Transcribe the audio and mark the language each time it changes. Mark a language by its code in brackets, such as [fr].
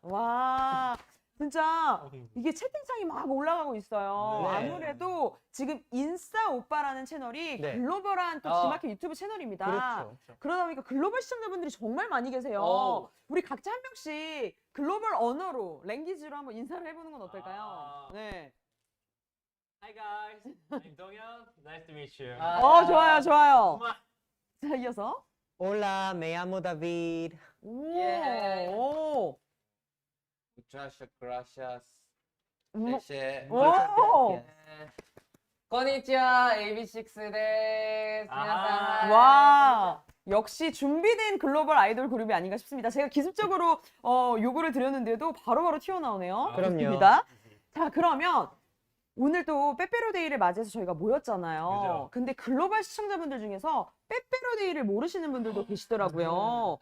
[ko] 와, 진짜 이게 채팅창이 막 올라가고 있어요. 네. 아무래도 지금 인싸 오빠라는 채널이 네. 글로벌한 또 지마켓 유튜브 채널입니다. 그렇죠. 그러다 보니까 글로벌 시청자분들이 정말 많이 계세요. 오. 우리 각자 한 명씩 글로벌 언어로, 랭귀지로 한번 인사를 해보는 건 어떨까요? 네. [en] Hi guys, I'm 동현. Nice to meet you. [ko] 좋아요, 좋아요. 정말. 자, 이어서. [es] Hola, me llamo David. 오, [ko] 예. 오, [es] Muchas gracias. 오, [ko] 네. 오. [ja] konnichiwa, AB6IX 데스. 아하. [ko] 와, 역시 준비된 글로벌 아이돌 그룹이 아닌가 싶습니다. 제가 기습적으로 요구를 드렸는데도 바로바로 튀어나오네요. 그럼요. 좋습니다. 자, 그러면 오늘 또 빼빼로데이를 맞이해서 저희가 모였잖아요. 그죠. 근데 글로벌 시청자분들 중에서 빼빼로데이를 모르시는 분들도 계시더라고요.